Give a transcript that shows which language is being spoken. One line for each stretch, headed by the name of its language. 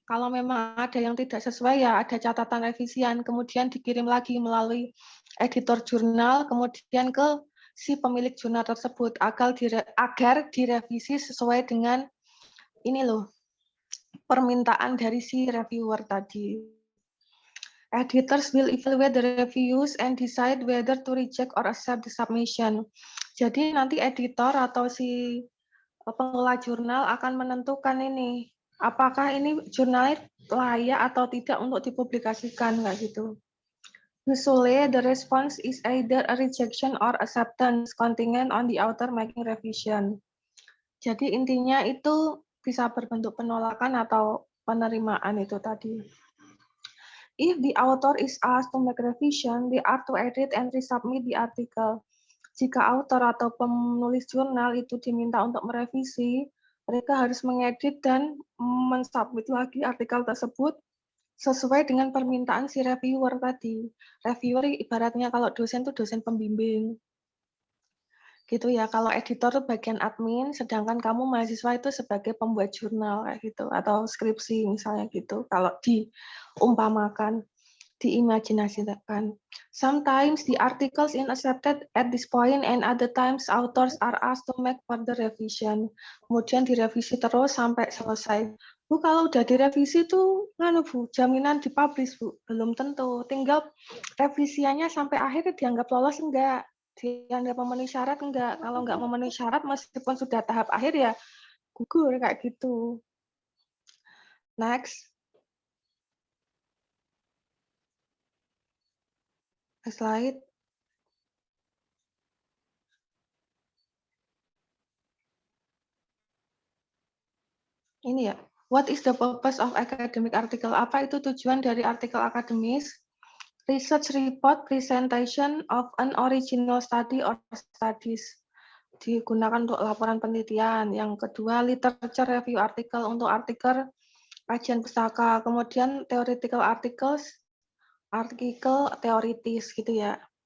Indonesian: Kalau memang ada yang tidak sesuai ya ada catatan revisian, kemudian dikirim lagi melalui editor jurnal, kemudian ke si pemilik jurnal tersebut agar direvisi sesuai dengan permintaan dari si reviewer tadi.
English: Editors will evaluate the reviews and decide whether to reject or accept the submission.
Indonesian: Jadi nanti editor atau si pengelola jurnal akan menentukan apakah ini jurnalnya layak atau tidak untuk dipublikasikan kayak gitu.
English: Usually, the response is either a rejection or acceptance, contingent on the author making revision.
Indonesian: Jadi intinya itu bisa berbentuk penolakan atau penerimaan itu tadi.
English: If the author is asked to make revision, they are to edit and resubmit the article.
Indonesian: Jika author atau penulis jurnal itu diminta untuk merevisi, mereka harus mengedit dan mensubmit lagi artikel tersebut sesuai dengan permintaan si reviewer tadi. Reviewer ibaratnya kalau dosen tuh dosen pembimbing. Gitu ya, kalau editor tuh bagian admin, sedangkan kamu mahasiswa itu sebagai pembuat jurnal kayak gitu atau skripsi misalnya gitu. Kalau diumpamakan, diimajinasikan.
English: Sometimes the articles is accepted at this point and other times authors are asked to make further revision.
Indonesian: Kemudian direvisi terus sampai selesai. Bu, kalau udah direvisi tuh, Bu, jaminan dipublish, Bu. Belum tentu. Tinggal revisiannya sampai akhir dianggap lolos enggak? Dianggap memenuhi syarat enggak? Kalau enggak memenuhi syarat, meskipun sudah tahap akhir ya gugur kayak gitu. Next.
English: Next slide.
Indonesian: Ini ya.
English: What is the purpose of academic article?
Indonesian: Apa itu tujuan dari artikel akademis?
English: Research report presentation of an original study or studies.
Indonesian: Digunakan untuk laporan penelitian. Yang kedua, literature review artikel untuk artikel kajian pustaka. Kemudian theoretical articles, artikel teoritis gitu ya.